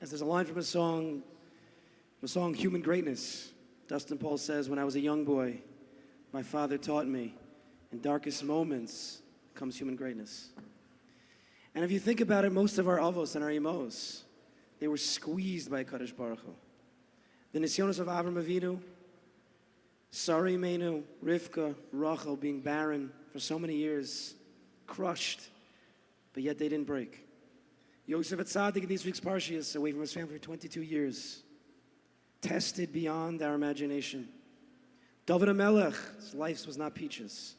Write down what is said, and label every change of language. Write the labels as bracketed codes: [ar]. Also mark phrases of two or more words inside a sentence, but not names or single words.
[en] As there's a line from a song Human Greatness. Dustin Paul says, when I was a young boy, my father taught me, in darkest moments comes human greatness. And if you think about it, most of our avos and our imos, they were squeezed by Kadosh Baruch Hu. The nisyonos of Avram Avinu, Sarah Imenu, Rivka, Rachel being barren for so many years, crushed, but yet they didn't break. Yosef Atzadik in this week's Parshias, away from his family for 22 years, tested beyond our imagination. David HaMelech, his life was not peaches.